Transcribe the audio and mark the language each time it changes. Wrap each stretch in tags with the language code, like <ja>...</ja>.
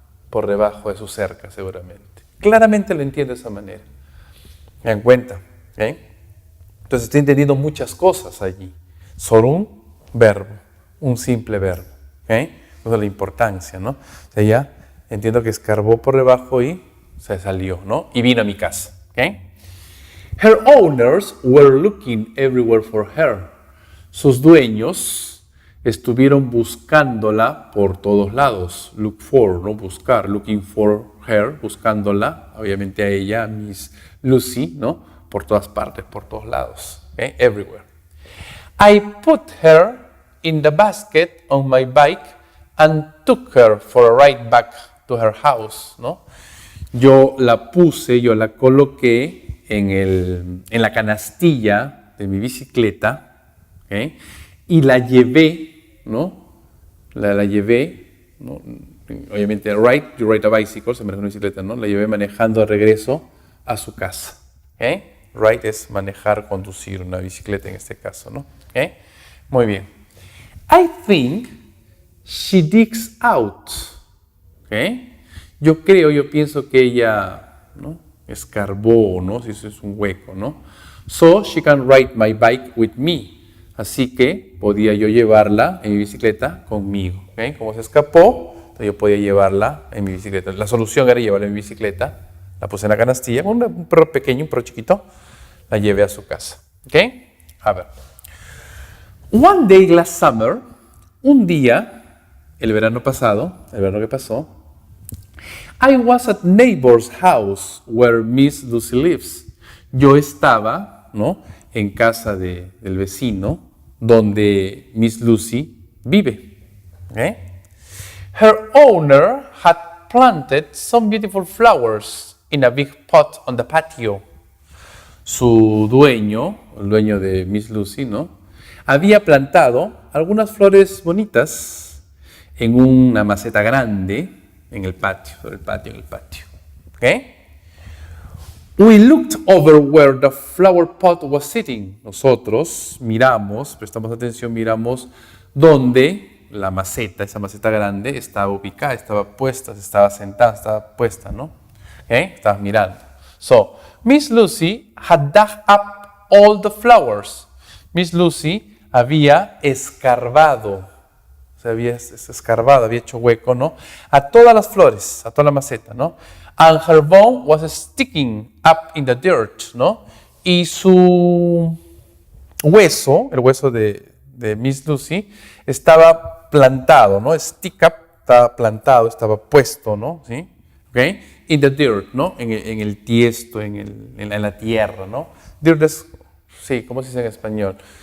<es>por debajo de su cerca, seguramente. Claramente lo entiendo de esa manera. Me dan cuenta. ¿Okay? Entonces estoy entendiendo muchas cosas allí. Solo un verbo, un simple verbo. ¿Okay? Esa es la importancia, ¿no? O sea, ya entiendo que escarbó por debajo y se salió, ¿no? Y vino a mi casa. ¿Okay?</es> <en>Her owners were looking everywhere for her.</en> <es>Sus dueños estuvieron buscándola por todos lados. Look for, ¿no? Buscar.</es> <en>Looking for her,</en> <es>buscándola, obviamente a ella, Miss Lucy, ¿no? Por todas partes, por todos lados. ¿Okay? Everywhere.</es> <en>I put her in the basket on my bike and took her for a ride back to her house, ¿no?</en> <es>Yo la puse, yo la coloqué en la canastilla de mi bicicleta, ¿okay? Y la llevé, ¿no? La llevé, ¿no? Obviamente,</es> <en>you ride a bicycle,</en> <es>se maneja una bicicleta, ¿no? La llevé manejando de regreso a su casa, ¿okay? Ride es manejar, conducir una bicicleta en este caso, ¿no? ¿Okay? Muy bien.</es> <en>I think she digs out, ¿okay?</en> <es>Yo pienso que ella, ¿no? Escarbó, ¿no? Si eso es un hueco, ¿no?</es> <en>So she can ride my bike with me.</en> <es>Así que podía yo llevarla en mi bicicleta conmigo. ¿Okay? Como se escapó, entonces yo podía llevarla en mi bicicleta. La solución era llevarla en mi bicicleta. La puse en la canastilla, un perro pequeño, un perro chiquito. La llevé a su casa. ¿Ok? A ver.</es> <en>One day last summer,</en> <es>un día, el verano pasado, el verano que pasó,</es> <en>I was at neighbor's house where Miss Lucy lives.</en> <es>Yo estaba, ¿no? En casa del vecino donde Miss Lucy vive. ¿Okay?</es> <en>Her owner had planted some beautiful flowers in a big pot on the patio.</en> <es>Su dueño, el dueño de Miss Lucy, ¿no? Había plantado algunas flores bonitas en una maceta grande en el patio, sobre el patio, en el patio. ¿Okay?</es> <en>We looked over where the flower pot was sitting.</en> <es>Nosotros miramos, prestamos atención, miramos donde la maceta, esa maceta grande, estaba ubicada, estaba puesta, estaba sentada, estaba puesta, ¿no? ¿Okay? Estabas mirando.</es> <en>So, Miss Lucy had dug up all the flowers.</en> <es>Miss Lucy había escarbado, había hecho hueco, ¿no? A todas las flores, a toda la maceta, ¿no?</es> <en>And her bone was sticking up in the dirt, ¿no?</en> <es>Y su hueso, el hueso de Miss Lucy, estaba plantado, ¿no?</es> <en>Stick up,</en> <es>estaba plantado, estaba puesto, ¿no? ¿Sí? ¿Okay?</es> <en>In the dirt,</en> <es>¿no? En el tiesto, en la tierra, ¿no? Dirt es, sí, ¿cómo se dice en español?</es>